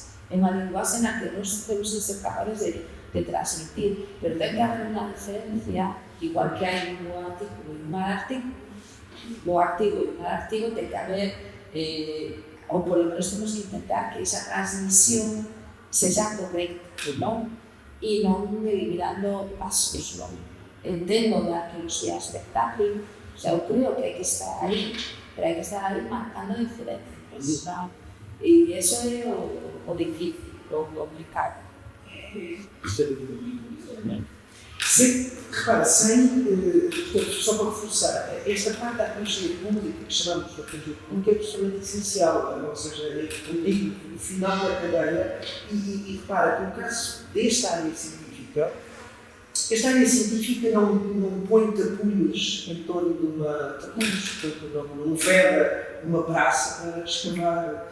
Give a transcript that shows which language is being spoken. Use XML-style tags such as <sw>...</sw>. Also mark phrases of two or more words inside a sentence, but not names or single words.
<gl>É unha linguaxe na que nós temos que ser capaces de transmitir, pero ten que haber unha diferencia, igual que hai un artigo e un mal artigo, o artigo e un mal artigo ten que haber, ou polo menos temos que intentar que esa transmisión sexa correcta, non? E non eliminando pasos, non? Entendo da arqueoloxía espectáculo, o sea, eu creo que hai que estar aí, pero hai que estar aí marcando diferencias, non? E iso é o difícil, o complicado.</gl> <pt>Sim, repara, só para reforçar, esta parte da arqueologia pública, que chamamos de arqueologia pública, é absolutamente essencial, ou seja, é o final da cadeia, e repara, no caso desta área científica, esta área científica não põe tapumes em torno de uma não veda uma praça para escavar.</pt>